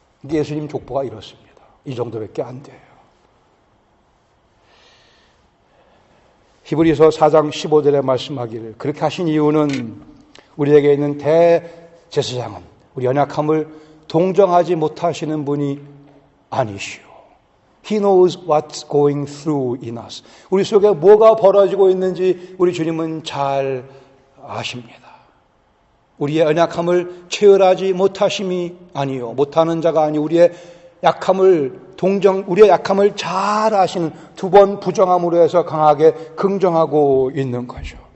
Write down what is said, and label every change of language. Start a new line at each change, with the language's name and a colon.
Korean: 예수님 족보가 이렇습니다. 이 정도밖에 안 돼요. 히브리서 4장 15절에 말씀하기를, 그렇게 하신 이유는 우리에게 있는 대제사장은 우리 연약함을 동정하지 못하시는 분이 아니시오.
English: He knows what's going through in us.
Korean: 우리 속에 뭐가 벌어지고 있는지 우리 주님은 잘 아십니다. 우리의 연약함을 체열하지 못하심이 아니요, 못하는 자가 아니 우리의 약함을 우리의 약함을 잘 아시는, 2번 부정함으로 해서 강하게 긍정하고 있는 거죠.